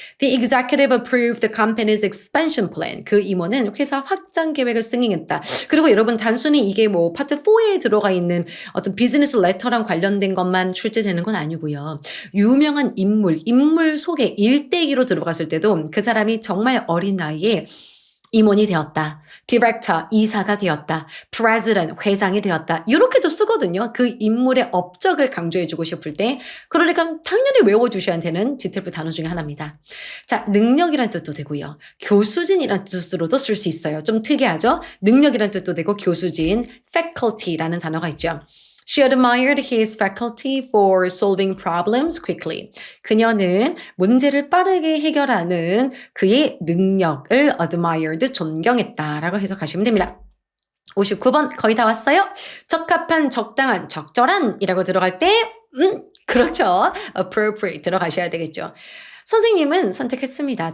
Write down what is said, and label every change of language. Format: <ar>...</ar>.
<en>The executive approved the company's expansion plan.</en> <ko>그 임원은 회사 확장 계획을 승인했다. 그리고 여러분 단순히 이게 뭐 파트 4에 들어가 있는 어떤 비즈니스 레터랑 관련된 것만 출제되는 건 아니고요. 유명한 인물 소개 일대기로 들어갔을 때도 그 사람이 정말 어린 나이에 임원이 되었다. 디렉터, 이사가 되었다. president, 회장이 되었다. 이렇게도 쓰거든요. 그 인물의 업적을 강조해주고 싶을 때. 그러니까 당연히 외워주셔야 되는 지텔프 단어 중에 하나입니다. 자, 능력이란 뜻도 되고요. 교수진이란 뜻으로도 쓸 수 있어요. 좀 특이하죠? 능력이란 뜻도 되고 교수진, faculty라는 단어가 있죠.</ko> <en>She admired his faculty for solving problems quickly.</en> <ko>그녀는 문제를 빠르게 해결하는 그의 능력을 admired, 존경했다라고 해석하시면 됩니다. 59번 거의 다 왔어요. 적합한, 적당한, 적절한이라고 들어갈 때 그렇죠. appropriate 들어가셔야 되겠죠. 선생님은 선택했습니다.</ko>